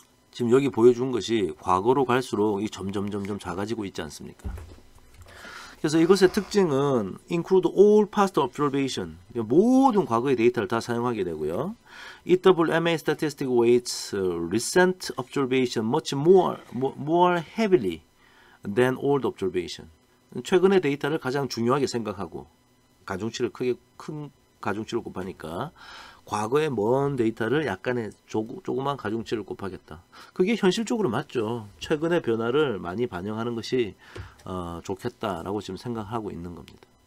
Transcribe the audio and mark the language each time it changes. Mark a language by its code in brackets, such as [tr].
[ko] 지금 여기 보여준 것이 과거로 갈수록 이 점점 작아지고 있지 않습니까? 그래서 이것의 특징은 [en] include all past observation, [ko] 모든 과거의 데이터를 다 사용하게 되고요. [en] EWMA statistic weights recent observation much more heavily than old observation. [ko] 최근의 데이터를 가장 중요하게 생각하고 가중치를 큰 가중치를 곱하니까 과거의 먼 데이터를 약간의 조그만 가중치를 곱하겠다. 그게 현실적으로 맞죠. 최근의 변화를 많이 반영하는 것이 좋겠다라고 지금 생각하고 있는 겁니다.